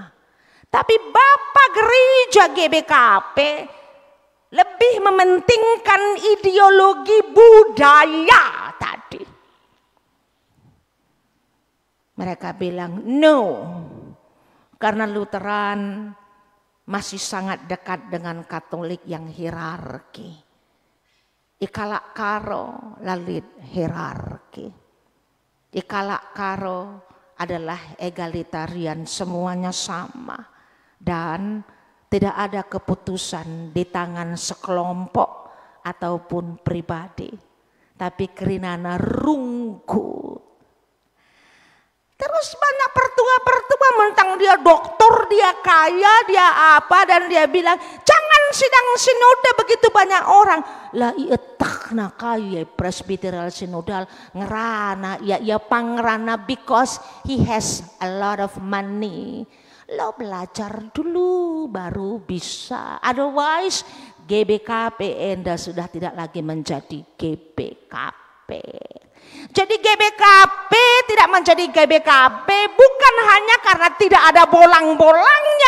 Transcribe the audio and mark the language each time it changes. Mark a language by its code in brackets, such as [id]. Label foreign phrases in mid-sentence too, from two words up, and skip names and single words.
[id] Tapi Bapak Gereja GBKP lebih mementingkan ideologi budaya tadi. Mereka bilang no, karena Lutheran masih sangat dekat dengan Katolik yang hierarki. [btx] Ikalak karo lalit hierarki. [id] Ikalak karo adalah egalitarian, semuanya sama. Dan tidak ada keputusan di tangan sekelompok ataupun pribadi. [btx] Tapi kerinana rungku. [id] Terus banyak pertua-pertua mentang dia doktor, dia kaya, dia apa. Dan dia bilang jangan sidang sinode begitu banyak orang. [btx] Lah iya takna kaya presbyterial sinodal ngerana. Ya pangerana [en] because he has a lot of money. [id] Lo belajar dulu baru bisa. Otherwise GBKP Anda sudah tidak lagi menjadi GBKP. Jadi GBKP tidak menjadi GBKP bukan hanya karena tidak ada bolang-bolangnya.